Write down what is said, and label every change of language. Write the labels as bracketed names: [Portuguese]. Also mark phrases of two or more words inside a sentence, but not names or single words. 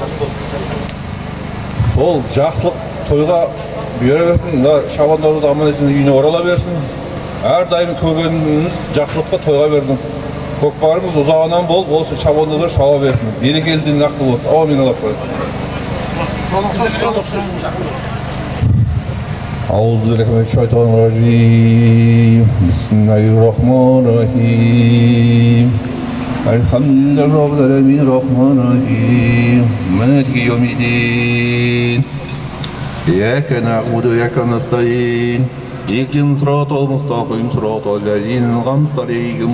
[Kazakh] Сол жақсылық тойға бере берсін, шабандарды аман есен үйіне орала берсін. Әрдайым көргеніміз жақсылыққа тойға бердің. Көкпарымыз ұзағынан болып, осы шабандарды шаба берсін. Берекелі нақты болсын. Аумин. [Arabic] أعوذ بالله من الشيطان الرجيم بسم الله الرحمن الرحيم الحمد لله رب العالمين الرحمن الرحيم مالك يوم الدين إياك نعبد وإياك نستعين اهدنا الصراط المستقيم صراط الذين أنعمت عليهم